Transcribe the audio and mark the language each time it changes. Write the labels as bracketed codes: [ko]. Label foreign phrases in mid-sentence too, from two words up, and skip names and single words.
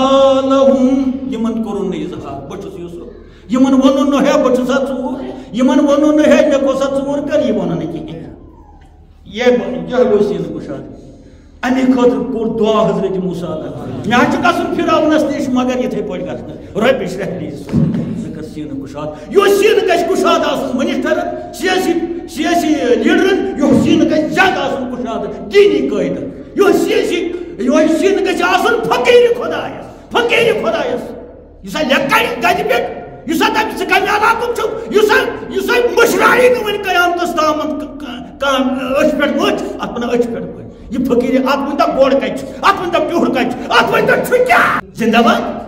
[ks] لهم یمن کوٚرُن نہٕ اظہار بہٕ چھُس یوسف یمن ووٚنُن نہٕ ہے بہٕ چھُسا ژوٗر یمن ووٚنُن نہٕ ہے مےٚ کوٚر سا ژوٗر کر یہِ ووٚنُن نہٕ کِہیٖنۍ یہ گوٚو سیٖن کُشاد امی خاطر کوٚر دعا حضرت موسیٰ مےٚ چھُ گژھُن فرعونس نِش مگر یِتھٕے پٲٹھۍ گژھنہٕ [ar] رۄبِ اشرح لي صدري [ks] ژٕ کر سیٖن کُشاد یُس سیٖن گژھِ کُشاد آسُن منسٹرن سیاسی لیڈرن یُس سیٖن گژھِ زیادٕ آسُن کُشاد دینی قٲیدٕ یُس سیٖن گژھِ آسُن فقیٖر خۄدایس یُس لیٚکھِ گدِ پٮ۪ٹھ یُس دپہِ ژٕ کمہِ علاقُک چھُکھ یُس مٔشرایہِ نہٕ وۄنۍ قیامتس تامتھ کانٛہہ أچھ پٮ۪ٹھ مٔچھ اتھ ونان أچھ پٮ۪ٹھ مٔچھ یہ فقیٖر اتھ ؤنۍ تو گۄڈ کتہِ چھُ اتھ ؤنۍ تو پیوٗر کتہِ چھُ اتھ ؤنۍ تو چھُ کیٛاہ زندہ باد